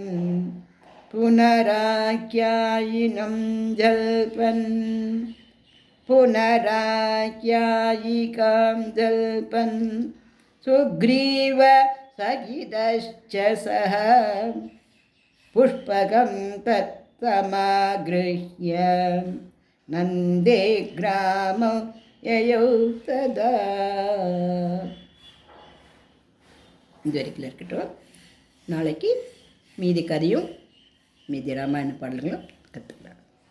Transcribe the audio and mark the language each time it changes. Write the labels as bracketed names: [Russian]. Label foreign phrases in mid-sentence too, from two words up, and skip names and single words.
[Sanskrit] पुनराख्यायिनं पुनराख्यायिकां जल्पन् सुग्रीव सहितश्च सः पुष्पकं तत्समागृह्य नन्दे ग्रामं ययौ तदा. [Tamil] இது வரைக்கும் இருக்கட்டும். நாளைக்கு மீதி கதையும் மீதி ராமாயண பாடல்களும் கற்றுக்கலாம்.